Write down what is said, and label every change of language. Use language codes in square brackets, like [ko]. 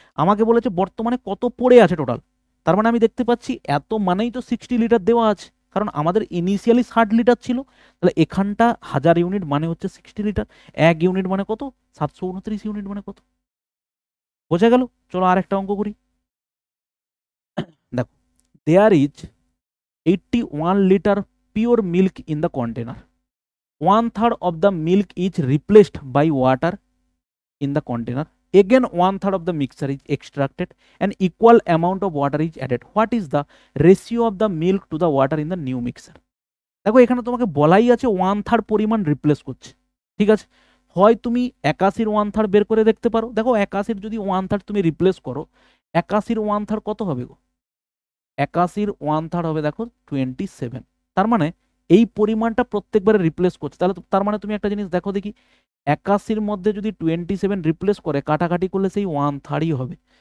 [bn] আমাকে বলেছে বর্তমানে কত পড়ে আছে টোটাল, তার মানে আমি দেখতে পাচ্ছি এত মানেই তো 60 লিটার দেওয়া আছে, কারণ আমাদের ইনিশিয়ালি 60 লিটার ছিল। তাহলে এখানটা 1000 ইউনিট মানে হচ্ছে 60 লিটার, 1 ইউনিট মানে কত, 729 ইউনিট মানে কত। বোঝা গেল? চলো আরেকটা অঙ্ক করি। দেখো, [en] There is 81 liter pure milk in the container. 1/3 of the milk is replaced by water in the container. Again 1/3 of the mixture is extracted. An equal amount of water is added. What is the ratio of the milk to the water in the new mixture? [bn] দেখো এখানে তোমাকে বলাই আছে 1/3 পরিমাণ replace করছে। ঠিক আছে, হয় তুমি 81-র 1/3 বের করে দেখতে পারো। দেখো 81-র যদি 1/3 তুমি রিপ্লেস করো, 81-র 1/3 কত হবে গো, 81-র 1/3 হবে দেখো 27। তার মানে এই পরিমাণটা প্রত্যেকবারে রিপ্লেস করছে। তাহলে তার মানে তুমি একটা জিনিস দেখো দেখি, 81-র মধ্যে যদি 27 রিপ্লেস করে, কাটাকাটি করলে সেই 1/3ই হবে।